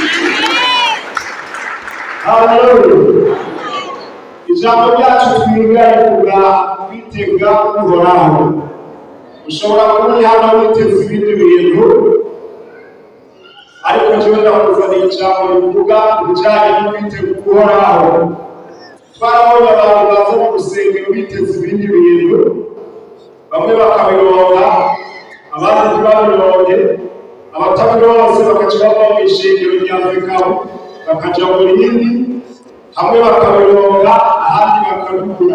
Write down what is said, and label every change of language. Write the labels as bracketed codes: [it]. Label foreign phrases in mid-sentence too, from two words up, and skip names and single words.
[rn] Haleluya. Ijambo ryacu twiga rivuga kwitega Uhoraho. Ushobora kuba uri hano witeze ibindi bintu, ariko njyewe ndakuzaniye ijambo rivuga ibijyanye no kwitega Uhoraho. Twarabonye abantu baza mu rusengero biteze ibindi bintu, bamwe bakabironka, abandi ntibabironke, abatabironse bakaca bava mu ishengero rya Afurikamu bakaja mu rindi, hamwe bakabironka ahandi bakabibura.